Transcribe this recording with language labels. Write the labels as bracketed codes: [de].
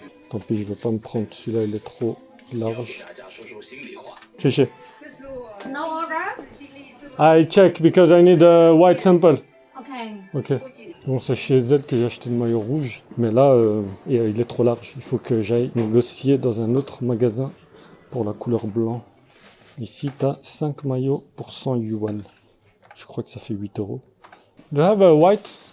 [fr] Tant pis, je vais pas me prendre celui-là, il est trop large. Kéché. [en] No order? I check because I need a white sample. Okay. Ok. [fr] Bon, c'est chez Z que j'ai acheté le maillot rouge, mais là, il est trop large. Il faut que j'aille négocier dans un autre magasin pour la couleur blanc. Ici, tu as 5 maillots pour 100 yuan. Je crois que ça fait 8 €. [en] Do you have a white?